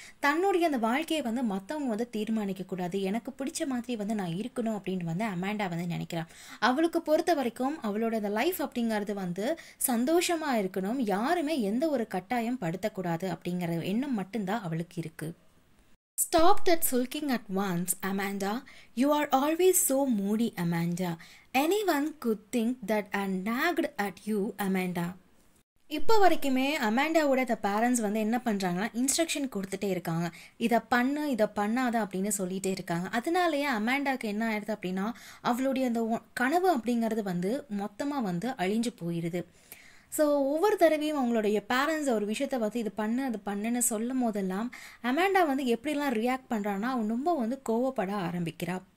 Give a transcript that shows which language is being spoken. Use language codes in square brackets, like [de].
[ta] தன்னுடைய அந்த வாழ்க்கையை வந்து மற்றவங்க வந்து தீர்மானிக்கக்கூடாது, எனக்கு பிடிச்ச மாதிரி வந்து நான் இருக்கணும் அப்படின்னு வந்து அமாண்டா வந்து நினைக்கிறான். அவளுக்கு பொறுத்த வரைக்கும் அவளோட அந்த லைஃப் அப்படிங்கிறது வந்து சந்தோஷமாக இருக்கணும், யாருமே எந்த ஒரு கட்டாயம் படுத்தக்கூடாது அப்படிங்கிற எண்ணம் மட்டும்தான் அவளுக்கு இருக்குது. [en] Stop that sulking at once, Amanda. You are always so moody, Amanda. Anyone could think that I nagged at you, Amanda. [ta] இப்போ வரைக்குமே அமாண்டாவோட அந்த பேரண்ட்ஸ் வந்து என்ன பண்ணுறாங்கன்னா, இன்ஸ்ட்ரக்ஷன் கொடுத்துட்டே இருக்காங்க. இதை பண்ணாத அப்படின்னு சொல்லிகிட்டே இருக்காங்க. அதனாலேயே அமாண்டாவுக்கு என்ன ஆயிடுது அப்படின்னா, அவளுடைய அந்த கனவு அப்படிங்கிறது வந்து மொத்தமாக வந்து அழிஞ்சு போயிடுது. ஸோ ஒவ்வொரு தடவையும் அவங்களுடைய பேரண்ட்ஸ் ஒரு விஷயத்த வந்து இது அது பண்ணுன்னு சொல்லும் போதெல்லாம் அமாண்டா வந்து எப்படிலாம் ரியாக்ட் பண்ணுறான்னா, அவன் ரொம்ப வந்து கோவப்பட ஆரம்பிக்கிறா.